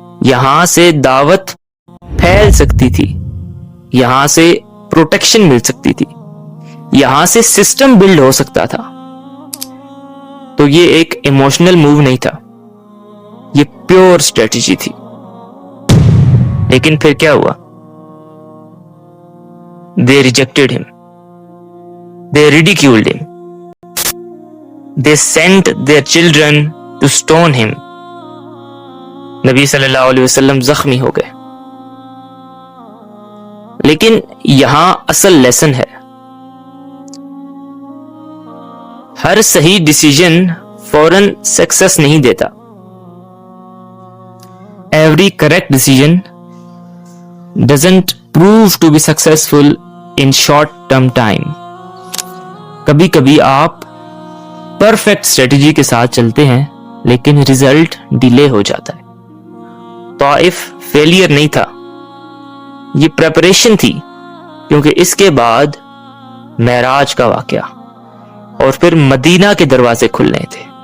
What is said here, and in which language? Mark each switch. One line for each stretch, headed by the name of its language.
Urdu: یہاں سے دعوت پھیل سکتی تھی، یہاں سے پروٹیکشن مل سکتی تھی، یہاں سے سسٹم بلڈ ہو سکتا تھا. تو یہ ایک ایموشنل موو نہیں تھا، یہ پیور اسٹریٹجی تھی. لیکن پھر کیا ہوا؟
English: They rejected him. They ridiculed him. They sent their children to stone him.
Urdu: نبی صلی اللہ علیہ وسلم زخمی ہو گئے. لیکن یہاں اصل لیسن ہے، ہر صحیح ڈیسیژن فوراً سکسس نہیں دیتا.
English: Every correct decision doesn't prove to be successful in short term time.
Urdu: کبھی کبھی آپ پرفیکٹ اسٹریٹجی کے ساتھ چلتے ہیں لیکن ریزلٹ ڈیلے ہو جاتا ہے. طائف فیلئر نہیں تھا، یہ پریپریشن تھی، کیونکہ اس کے بعد معراج کا واقعہ اور پھر مدینہ کے دروازے کھلنے تھے.